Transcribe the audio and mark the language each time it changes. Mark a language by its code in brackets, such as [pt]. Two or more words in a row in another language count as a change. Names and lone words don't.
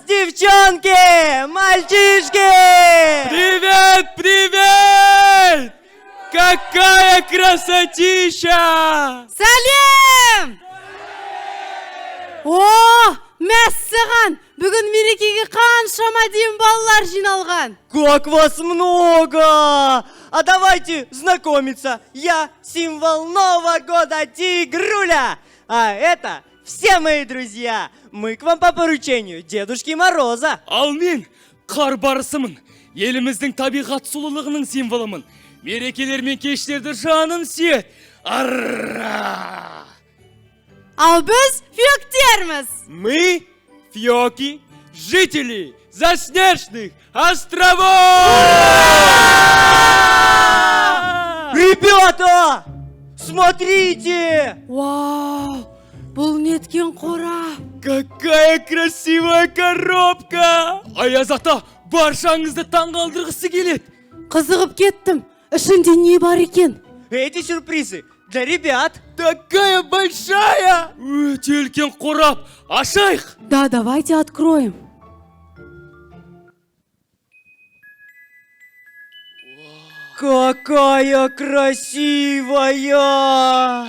[ru] Девчонки! Мальчишки! Привет, привет! Какая красотища! [kk] Сәлем! О, мәссаған! Бүгін мерекеге қаншама дейін балалар жиналған. [ru] Как вас много! А давайте знакомиться. Я символ Нового года Тигруля. А это все мои друзья. Мы к вам по поручению Дедушки Мороза. [kk] Ал мен қар барысымын. Еліміздің табиғат сұлулығының символымын. Мерекелер мен кештерді жаным сүйет. Арра! Ал біз фиоктерміз. [ru] Мы фьоки, жители заснежных островов! Ребята! Смотрите! [kk] Вау, бұл неткен қора. [ru] Какая красивая коробка! [kk] Аяз ата баршаңызды таңғалдырғысы келеді. Қызығып кеттім. Ішінде не бар екен? [ru] Эти сюрпризы для ребят. Такая большая! [kk] Өте үлкен қорап. Ашайық! [ru] Да, давайте откроем. Какая красивая!